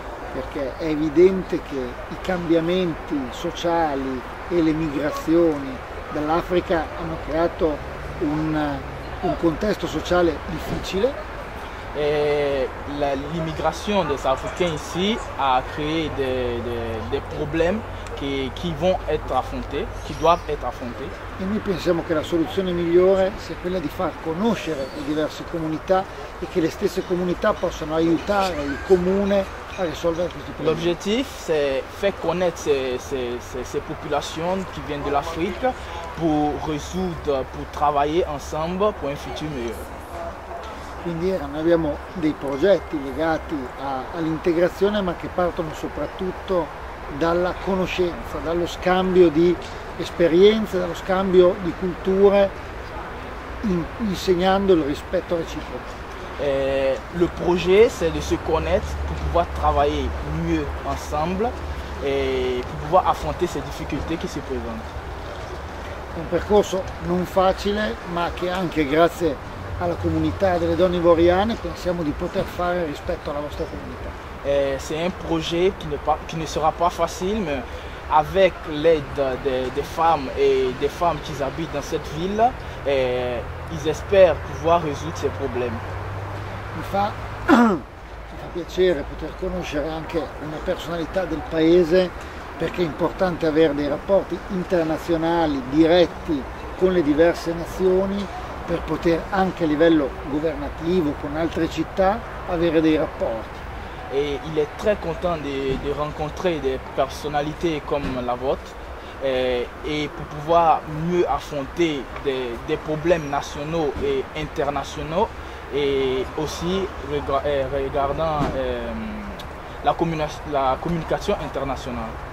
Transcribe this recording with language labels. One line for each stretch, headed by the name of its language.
Italian: Perché è evidente che i cambiamenti sociali e le migrazioni dall'Africa hanno creato un contesto sociale difficile.
French: L'immigration des Africains ici a créé des problèmes qui vont être affrontés, qui doivent être affrontés.
Italian: E noi pensiamo che la soluzione migliore sia quella di far conoscere le diverse comunità e che le stesse comunità possano aiutare il comune a risolvere questi problemi.
French: L'objectif, c'est faire connaître ces populations qui viennent de l'Afrique pour résoudre, pour travailler ensemble pour un futur meilleur.
Italian: Quindi noi abbiamo dei progetti legati all'integrazione, ma che partono soprattutto dalla conoscenza, dallo scambio di esperienze, dallo scambio di culture, insegnando il rispetto reciproco.
French: Le projet, c'est de se connaître pour pouvoir travailler mieux ensemble et pour pouvoir affronter ces difficultés qui se présentent.
Italian: Un percorso non facile, ma che anche grazie alla comunità delle donne ivoriane pensiamo di poter fare rispetto alla vostra comunità.
French: C'est un projet qui ne sera pas facile, mais avec l'aide des femmes et des femmes qui habitent dans cette ville, ils espèrent pouvoir résoudre ces problèmes.
Italian: Mi fa piacere poter conoscere anche una personalità del paese, perché è importante avere dei rapporti internazionali diretti con le diverse nazioni per poter anche a livello governativo con altre città avere dei rapporti.
French: Et il est très content de rencontrer des personnalités comme la vôtre et pour pouvoir mieux affronter des problèmes nationaux et internationaux et aussi regardant la communication internationale.